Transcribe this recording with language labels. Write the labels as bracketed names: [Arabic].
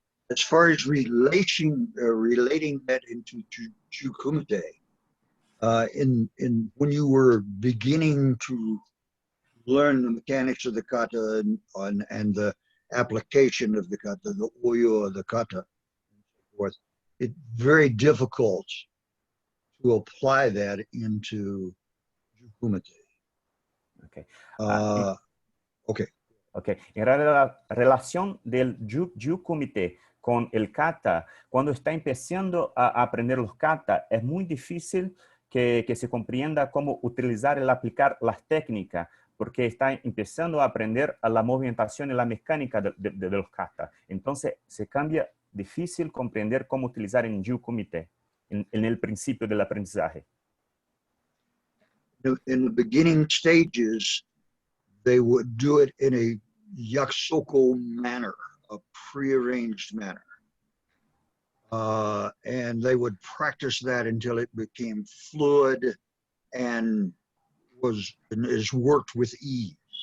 [English] As far as relating that into Jukumite, when you were beginning to learn the mechanics of the kata and the application of the kata, the oyo of the kata, and so forth, it's very difficult to apply that into Jukumite. Okay. Okay. Okay. [Spanish] En la relación del Jukumite con el kata, cuando está empezando a aprender los kata, es muy difícil que se comprenda cómo utilizar y aplicar las técnicas, porque está empezando a aprender a la movimentación y la mecánica de los kata. Entonces, se cambia difícil comprender cómo utilizar en Jukumite, en el principio del aprendizaje. [English] In the beginning stages, they would do it in a yakusoko manner, a prearranged manner. And they would practice that until it became fluid and is worked with ease.